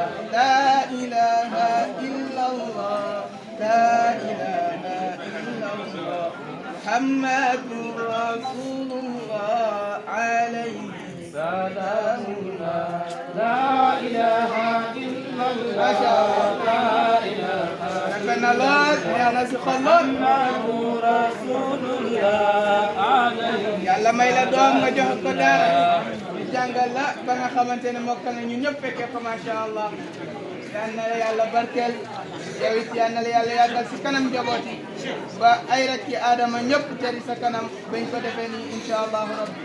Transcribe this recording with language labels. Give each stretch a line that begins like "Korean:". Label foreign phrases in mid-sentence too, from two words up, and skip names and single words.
Arabic: لا إله إلا الله لا إله إلا الله محمد رسول الله عليه سلام الله. لا إله إلا الله ما شاء الله. لا إله إلا الله يا ناس محمد رسول الله عليه.
Wolof: yàlla may la doom nga jox ko dara ñu jàngal la ba nga xamante ne mokkal na ñu ñëpp fekkee ko
Arabic: ما شاء الله.
Wolof: yal na la yàlla barkeel yow it yal na la yàlla yàggal si kanam njaboot yi ba ay rek ci aadama ñëpp teri sa kanam bañ ko defee nii
Arabic: إن شاء الله ربي.